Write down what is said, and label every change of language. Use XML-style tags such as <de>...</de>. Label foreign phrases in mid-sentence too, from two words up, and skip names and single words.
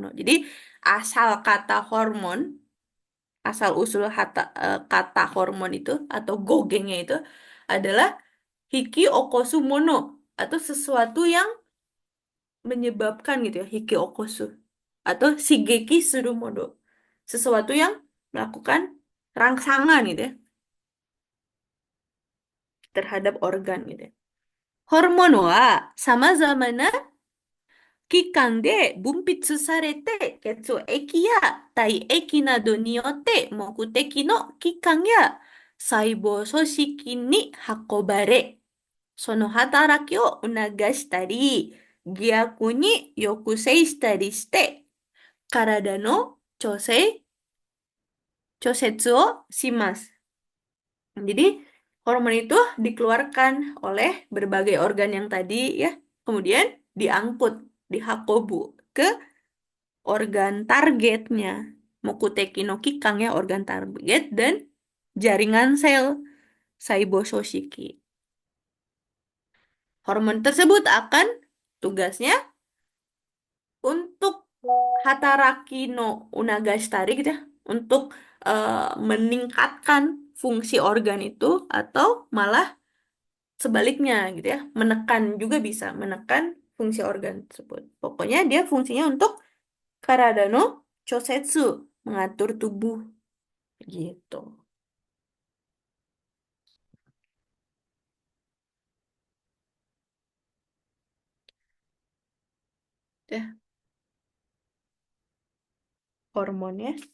<id>Jadi asal kata hormon, asal usul kata hormon itu atau gogengnya itu adalah</id> <ja>引き起こすもの</ja> <id>atau sesuatu yang menyebabkan gitu ya,</id> <ja>引き起こす</ja> <id>atau</id> <ja>刺激するもの,</ja> <id>sesuatu yang melakukan rangsangan gitu ya terhadap organ gitu ya.</id> <ja>ホルモン は さまざま期間で分泌されて血液や体液などによって目的の器官や細胞組織に運ばれ、その働きを促したり、逆に抑制したりして、体の調節をします。</ja> <id>Jadi, hormon itu dikeluarkan oleh berbagai organ yang tadi ya, kemudian diangkut, dihakobu ke organ targetnya.</id> <ja>目的 の 器官</ja> <id>ya, organ target dan jaringan sel Saibososhiki. Hormon tersebut akan tugasnya untuk</id> <ja>働き の 促したり</ja> <id>gitu ya, untuk meningkatkan fungsi organ itu atau malah sebaliknya gitu ya, menekan juga bisa menekan fungsi organ tersebut. Pokoknya dia fungsinya untuk</id> <ja>体 の 調節,</ja> <id>mengatur tubuh gitu. Ya, hormonnya.</id>